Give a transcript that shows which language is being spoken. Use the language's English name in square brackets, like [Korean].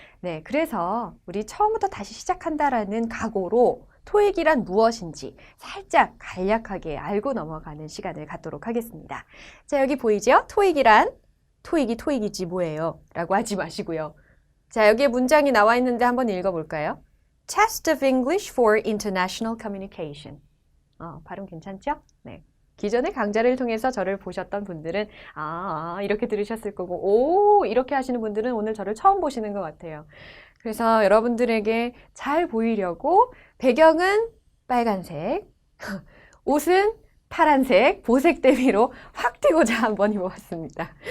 [Korean] 네, 그래서 우리 처음부터 다시 시작한다라는 각오로 토익이란 무엇인지 살짝 간략하게 알고 넘어가는 시간을 갖도록 하겠습니다. 자, 여기 보이죠? 토익이란 토익이 토익이지 뭐예요? 라고 하지 마시고요. 자, 여기에 문장이 나와 있는데 한번 읽어볼까요? [English] Test of English for International Communication. [Korean] 발음 괜찮죠? 네. 기존의 강좌를 통해서 저를 보셨던 분들은 이렇게 들으셨을 거고 이렇게 하시는 분들은 오늘 저를 처음 보시는 것 같아요. 그래서 여러분들에게 잘 보이려고 배경은 빨간색, 옷은 파란색, 보색 대비로 확 튀고자 한번 입어봤습니다.